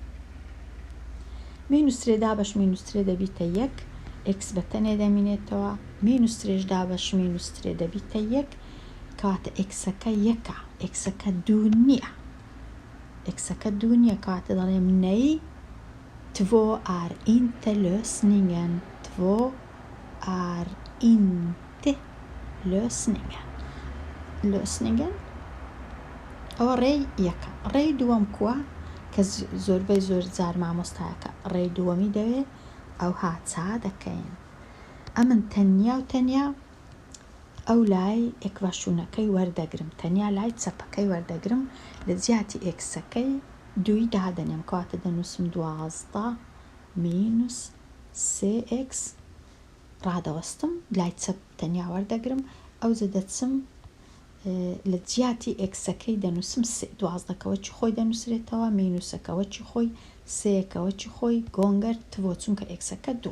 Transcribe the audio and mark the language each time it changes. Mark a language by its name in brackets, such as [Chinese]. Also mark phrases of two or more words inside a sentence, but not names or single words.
[Central Kurdish] مینوس 3 دابەش مینوس 3 دەبیتە 1 x بەتەنێ دەمینێتەوە مینوس 3 دابەش مینوس 3 دەبیتە 1 کاتە ئێکسەکە یەکە ئێکسەکە 2 نییە ئێکسەکە 2 نییە کاتە دەڵێم نەی [Swedish] 2 är inte lösningen 2 är inte lösningen. [Central Kurdish] Lösningen ئەوە ڕێی یەکەم. ڕێی دووەم کووە کە زۆربەی زۆر جار مامۆستایەکە ڕێی دووەمی دەوێت ئەوها چا دەکەین. ئەمن تەنیا و تەنیا ئەو لای ئێکڤاشونەکەی وەردەگرم، تەنیا لای چەپەکەی وەردەگرم، لە جیاتی ئێکسەکەی دووی دادەنێم، کەواتە دەنووسم 12 مینوس 3x ڕادەوەستم، لای چەپ تەنیا وەردەگرم، ئەوجە دەچم لە جیاتی ئێکسەکەی دەنووسم 12کەوە چی خۆی دەنووسرێتەوە، مینوسەکەوە چی خۆی، سێکەوە چی خۆی، [Swedish] gånger två [Central Kurdish] چونکە ئێکسەکە دووە.